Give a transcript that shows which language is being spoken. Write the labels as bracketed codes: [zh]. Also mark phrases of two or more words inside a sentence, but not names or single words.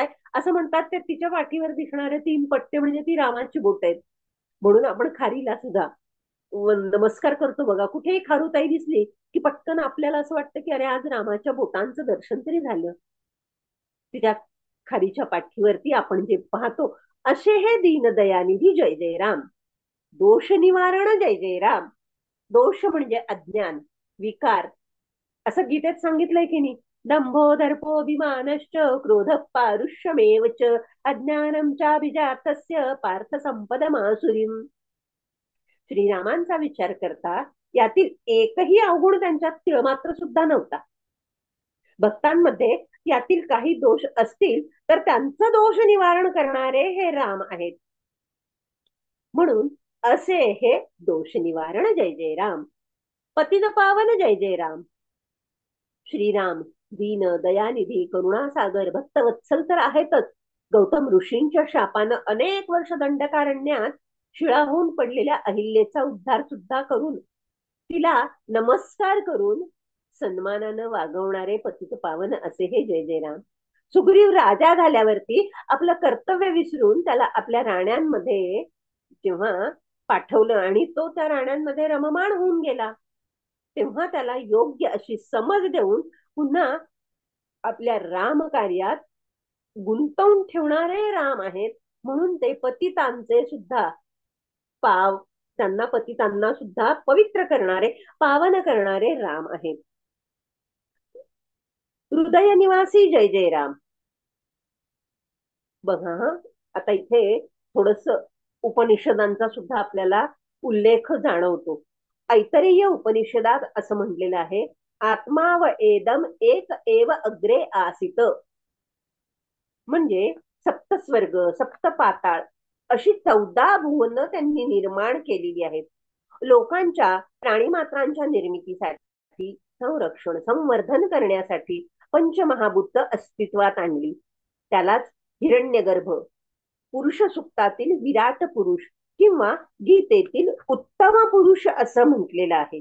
[mr] असं म्हणतात ते तिच्या पाठीवर दिसणारे 3 पट्टे म्हणजे ती रामाची बोट आहेत. म्हणून आपण खारीला सुद्धा नमस्कार करतो बघा. कुठेही खारुताई दिसली की पटकन आपल्याला असं वाटतं की अरे आज रामाच्या बोटांचं दर्शन तरी झालं. तिच्या खारीच्या पाठीवरती आपण जे पाहतो असे हे दीनदयानिधी जय जय राम. दोष निवारण जय जय राम. दोष म्हणजे अज्ञान विकार. असं गीतेत सांगितलंय की नाही, [sa] दंभो दर्पोभिमानश्च क्रोध पारुष्यमेव च अज्ञानम चाभिजातस्य पार्थ संपदमासुरीम. [mr] श्रीरामांचा विचार करता यातील एकही अवगुण त्यांच्यात तिळमात्र सुद्धा नव्हता. भक्तांमध्ये यातील काही दोष असतील तर त्यांचं दोष निवारण करणारे हे राम आहेत. म्हणून असे हे दोष निवारण जय जय राम. पतित पावन जय जय राम. श्रीराम दीन दयानिधी करुणासागर भक्तवत्सल तर आहेतच. गौतम ऋषींच्या शापानं अनेक वर्ष दंडकारण्यात शिळा होऊन पडलेल्या अहिल्येचा उद्धार सुद्धा करून तिला नमस्कार करून सन्मानानं वागवणारे पतित पावन असे हे जय जय राम. सुग्रीव राजा झाल्यावरती आपलं कर्तव्य विसरून त्याला आपल्या राण्यांमध्ये जेव्हा पाठवलं आणि तो त्या राण्यांमध्ये रममाण होऊन गेला तेव्हा त्याला योग्य अशी समज देऊन पुन्हा आपल्या राम कार्यात गुंतवून ठेवणारे राम आहेत. म्हणून ते पतितांचे सुद्धा त्यांना पतितांना सुद्धा पवित्र करणारे पावन करणारे राम आहेत. हृदय निवासी जय जय राम. बघा आता इथे थोडस उपनिषदांचा सुद्धा आपल्याला उल्लेख जाणवतो. ऐतरेय उपनिषदात असं म्हटलेलं आहे, [sa] आत्मा व एदम एक एव अग्रे आसित. [mr] म्हणजे सप्तस्वर्ग, सप्त पाताळ अशी 14 भुवन त्यांनी निर्माण केलेली आहेत. लोकांच्या, प्राणीमात्रांच्या निर्मितीसाठी, संरक्षण, संवर्धन करण्यासाठी पंचमहाभूत अस्तित्वात आणली. त्यालाच हिरण्यगर्भ, पुरुष सुक्तातील विराट पुरुष किंवा गीतेतील उत्तम पुरुष असं म्हटलेलं आहे.